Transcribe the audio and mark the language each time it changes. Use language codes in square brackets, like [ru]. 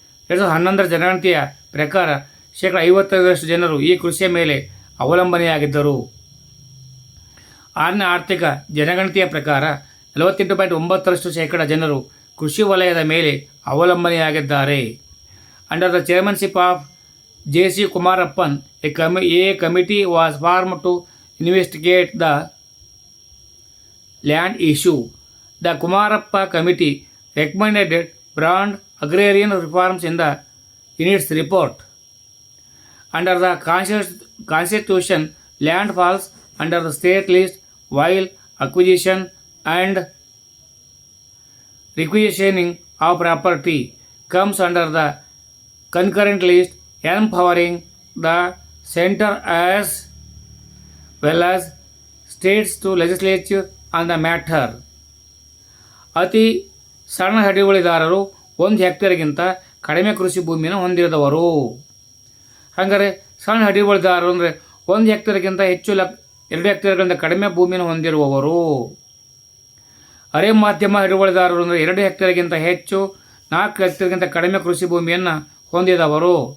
[kn] 2011 ಜನಗಣತಿಯ ಪ್ರಕಾರ 55% ಜನರು ಈ ಕೃಷಿಯ ಮೇಲೆ ಅವಲಂಬನೆಯಾಗಿದ್ದರು. 6ನೇ ಆರ್ಥಿಕ ಜನಗಣತಿಯ ಪ್ರಕಾರ 48.9% ಜನರು ಕೃಷಿ ವಲಯದ ಮೇಲೆ ಅವಲಂಬನೆಯಾಗಿದ್ದಾರೆ. [en] Under the chairmanship of J.C. Kumarappan, a committee was formed to investigate the land issue. The Kumarappa Committee recommended broad agrarian reforms in its report. Under the Constitution, land falls under the state list, while acquisition and requisitioning of property comes under the concurrent list, empowering the center as well as states to legislature on the matter. [kn] ಅತಿ ಸಣ್ಣ ಹಿಡುವಳಿದಾರರು 1 ಹೆಕ್ಟೇರ್ಗಿಂತ ಕಡಿಮೆ ಕೃಷಿ ಭೂಮಿಯನ್ನು ಹೊಂದಿರದವರು. ಹಾಗಾದರೆ ಸಣ್ಣ ಹಿಡುವಳಿದಾರರು ಅಂದರೆ 1 ಹೆಕ್ಟೇರ್ಗಿಂತ ಹೆಚ್ಚು 2 ಹೆಕ್ಟೇರ್ಗಳಿಂದ ಕಡಿಮೆ ಭೂಮಿಯನ್ನು ಹೊಂದಿರುವವರು. ಅರೆ ಮಾಧ್ಯಮ ಹಿಡುವಳಿದಾರರು ಅಂದರೆ 2 ಹೆಕ್ಟೇರ್ಗಿಂತ ಹೆಚ್ಚು 4 ಹೆಕ್ಟೇರ್ಗಿಂತ ಕಡಿಮೆ ಕೃಷಿ ಭೂಮಿಯನ್ನು ಹೊಂದಿದವರು.